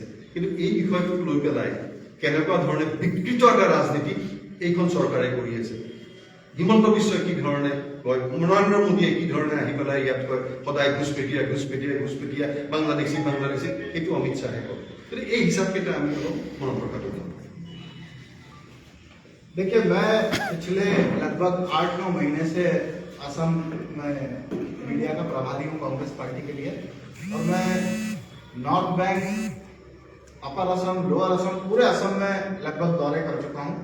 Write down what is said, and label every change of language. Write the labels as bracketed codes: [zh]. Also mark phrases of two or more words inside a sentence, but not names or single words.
[as] কিন্তু এই বিষয়টোক লৈ পেলাই কেনেকুৱা ধৰণে বিকৃত এটা ৰাজনীতি এইখন চৰকাৰে কৰি আছে। হিমন্ত বিশ্বই কি ধৰণে কয়, নৰেন্দ্ৰ মোদীয়ে কি ধৰণে আহি পেলাই ইয়াত কয় সদায় ঘুচপেটীয়া বাংলাদেশী, সেইটো অমিত শ্বাহে কয়। গতিকে এই হিচাপকেইটা আমি অলপ মনত ৰখাটো দিম। [hi] देखिए, मैं पिछले लगभग 8-9 महीने से असम में मीडिया का प्रभारी हूँ कांग्रेस पार्टी के लिए, और मैं नॉर्थ बैंक, अपर असम, लोअर असम, पूरे असम में लगभग दौरे कर चुका हूँ।